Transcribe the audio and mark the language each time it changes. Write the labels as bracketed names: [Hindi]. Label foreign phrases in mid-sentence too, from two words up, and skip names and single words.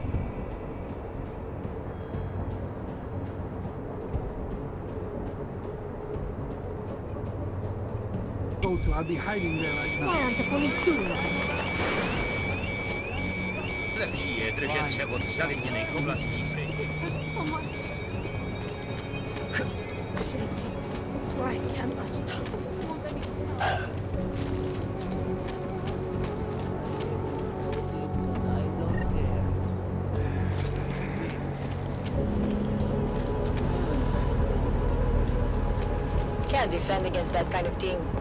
[English] I'll be hiding there right now. Why aren't the police doing that? [Czech] Lepší je držet se od zalidněných oblastí. [English] So much. I cannot stop. Can't defend against that kind of team.